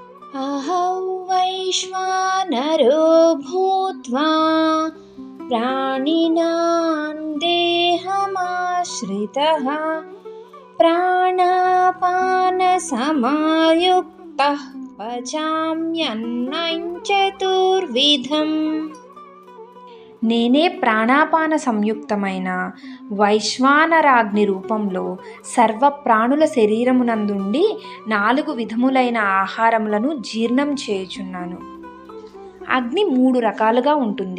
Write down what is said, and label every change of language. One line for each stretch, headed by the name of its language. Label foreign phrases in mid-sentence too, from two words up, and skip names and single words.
Sanskrit: अहं वैश्वानरो भूत्वा प्राणिनां देहमाश्रितः प्राणापानसमायुक्तः पचाम्यन्नं चतुर्विधम्.
Telugu: నేనే ప్రాణాపాన సంయుక్తమైన వైశ్వానరాగ్ని రూపంలో సర్వ ప్రాణుల శరీరమునందుండి 4 విధములైన ఆహారములను జీర్ణం చేయుచున్నాను. అగ్ని 3 రకాలుగా ఉంటుంది.